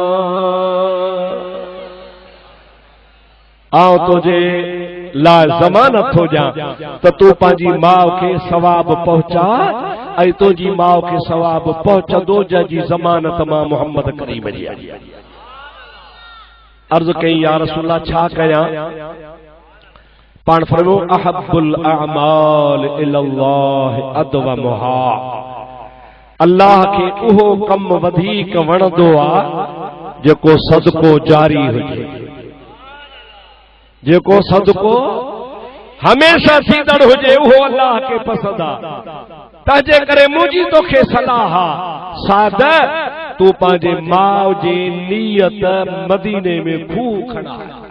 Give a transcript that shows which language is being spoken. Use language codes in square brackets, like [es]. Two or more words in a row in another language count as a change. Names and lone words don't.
[sd] आउं तुंहिंजे लाइ ज़मानत थो ॾियां त तूं पंहिंजी माउ खे सवाब पहुचा ऐं तुंहिंजी माउ खे सवाब पहुचंदो जंहिंजी ज़मानत मां मोहम्मद करीम जी अर्ज़ कई [ar] يا رسول الله [sd] छा कयां पाण फरमो [ar] أحب الأعمال إلى الله أدومها [sd] अल्लाह खे उहो कम वधीक वणंदो आहे जेको सदको जारी हुजे जेको सदको हमेशा थींदड़ हुजे उहो अल्लाह खे पसंदि आहे तंहिंजे करे मुंहिंजी तोखे सलाह आहे साद तूं पंहिंजे माउ जी नियत मदीने में खूह खणाए